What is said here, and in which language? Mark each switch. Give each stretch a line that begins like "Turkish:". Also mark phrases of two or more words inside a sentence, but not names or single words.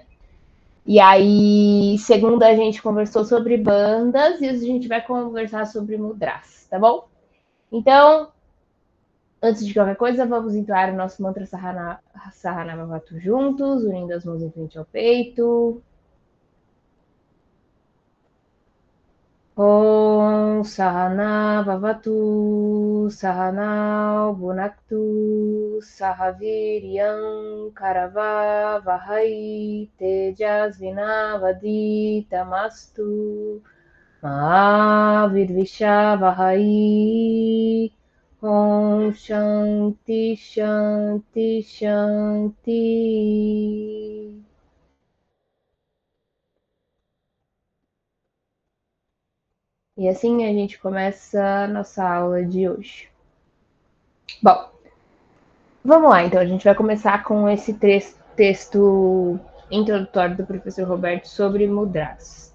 Portuguese: E aí, segunda, a gente conversou sobre bandas e a gente vai conversar sobre mudras, tá bom? Então, antes de qualquer coisa, vamos entoar o nosso mantra Sahanamavatu juntos, unindo as mãos em frente ao peito.
Sanskrit: Om Sahana Vavatu Sahanao Bunaktu Sahaviryam Karava Vahai Tejasvinavadi Tamastu Mahavirvisha Vahai. Om Shanti Shanti Shanti.
Portuguese: E assim a gente começa a nossa aula de hoje. Bom, vamos lá então. A gente vai começar com esse texto introdutório do professor Roberto sobre mudras.